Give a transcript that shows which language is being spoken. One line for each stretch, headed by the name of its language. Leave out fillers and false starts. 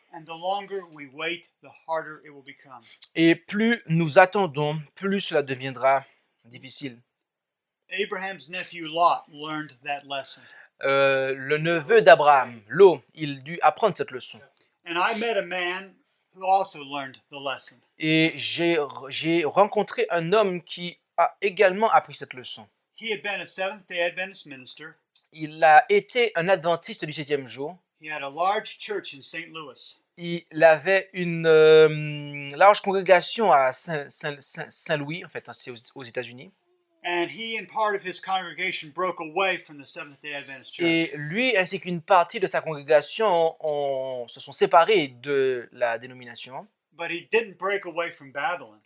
English: And the longer we wait, the harder it will become.
French: Et plus nous attendons, plus cela deviendra difficile.
English: Abraham's nephew Lot learned that lesson.
French: Le neveu d'Abraham, Lot, il dut apprendre cette leçon.
English: And I met a man who also learned the lesson.
French: Et j'ai rencontré un homme qui a également appris cette leçon.
English: He had been a Seventh-day Adventist minister.
French: Il a été un adventiste du 7e jour.
English: He had a large church in St. Louis.
French: Il avait une large congrégation à Saint-Louis, en fait, c'est aux États-Unis.
English: And he and part of his congregation broke away from the Seventh-day Adventist Church.
French: Et lui ainsi qu'une partie de sa congrégation se sont séparés de la dénomination.
English: But he didn't break away from Babylon.